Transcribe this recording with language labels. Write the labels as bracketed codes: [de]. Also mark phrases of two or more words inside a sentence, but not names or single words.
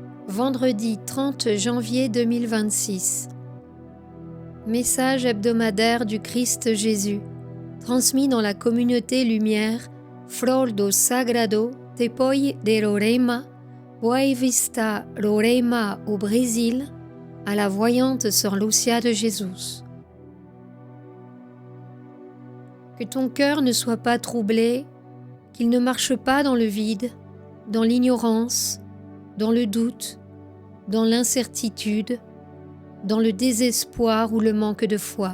[fr] Vendredi 30 janvier 2026. Message hebdomadaire du Christ Jésus, transmis dans la communauté Lumière, Flor do Sagrado Tepoy de Roraima, Boa Vista, Roraima au Brésil, à la voyante Sœur Lucia de Jésus. Que ton cœur ne soit pas troublé, qu'il ne marche pas dans le vide, dans l'ignorance, dans le doute, dans l'incertitude, dans le désespoir ou le manque de foi.